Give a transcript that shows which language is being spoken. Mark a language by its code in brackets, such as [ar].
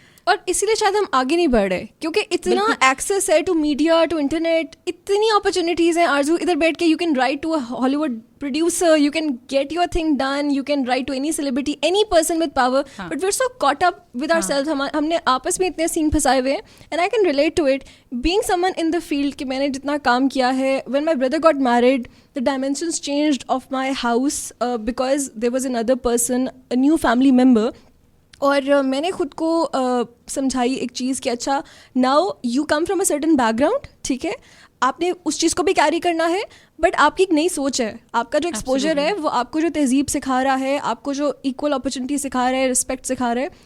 [ur] اور اسی لیے شاید ہم آگے نہیں بڑھ رہے کیونکہ اتنا ایکسیس ہے [en] to media, to internet, [ur] اتنی اپرچونیٹیز ہیں. [en] آرزو [ur] ادھر بیٹھ کے [en] You can write to a Hollywood producer, you can get your thing done, you can write to any celebrity, any person with power, but we are so caught up with our self. [ur] ہم نے آپس میں اتنے سین پھنسائے ہوئے ہیں. [en] and I can relate to it being someone in the field [ur] کہ میں نے جتنا کام کیا ہے. [en] When my brother got married the dimensions changed of my house because there was another person, a new family member. [ur] اور میں نے خود کو سمجھائی ایک چیز کہ اچھا [en] now you come from a certain background, [ur] ٹھیک ہے, آپ نے اس چیز کو بھی کیری کرنا ہے, بٹ آپ کی ایک نئی سوچ ہے, آپ کا جو ایکسپوجر ہے وہ آپ کو جو تہذیب سکھا رہا ہے, آپ کو جو ایکول اپرچونیٹی سکھا رہا ہے, رسپیکٹ سکھا رہا ہے.